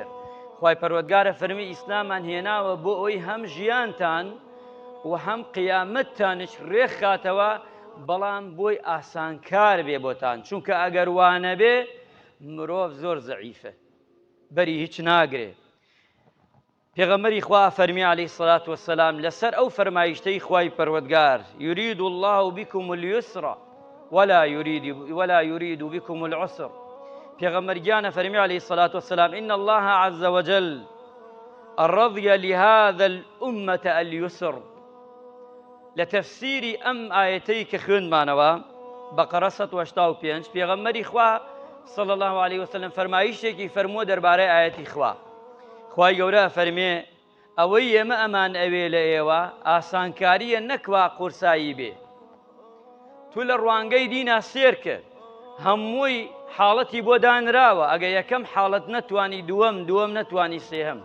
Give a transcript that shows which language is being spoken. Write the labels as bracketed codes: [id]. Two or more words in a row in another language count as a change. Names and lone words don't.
[ckb] خوای پەروەردگارە فەرمی ئیسلامان هێناوە بۆ ئەوی هەم ژیانتان و هەم قیامەتتانش ڕێک خاتەوە، بەڵام بۆی ئاسانکار بێ بۆتان، چونکە ئەگەر وانە بێ مرۆڤ زۆر زەعیفە، بەری هیچ ناگرێ. پێغەمبەری خوا فەرمی [ar] عەلەیهی سەڵات وەسەلام [ckb] لەسەر ئەو فەرمایشتەی خوای پەروەردگار [ar] يريد الله بكم اليسر ولا يريد بكم العسر. [ckb] پێغەمبەر گیانە فەرمی [ar] عەلەیهی سەڵات وەسەلام إن الله عز وجل رضي لهذا الأمة اليسر. [ckb] لە تەفسیری ئەم ئایەتەی کە خوێندمانەوە بەقەرە 185 پێغەمبەری خوا [ar] صلى الله عليه وسلم [ckb] فەرمایشتێکی فەرمووە دەربارەی ئایەتی خوا. خوای گەورە فەرمێ ئەوەی ئێمە ئەمان ئەوێ لە ئێوە ئاسانکاریە، نەکوا قورسایی بێ. تو لە ڕوانگەی دینا سێرکە، هەمووی حاڵەتی بۆ دانراوە. ئەگە یەکەم حاڵەت نەتوانی، دووەم نەتوانی، سێهەم.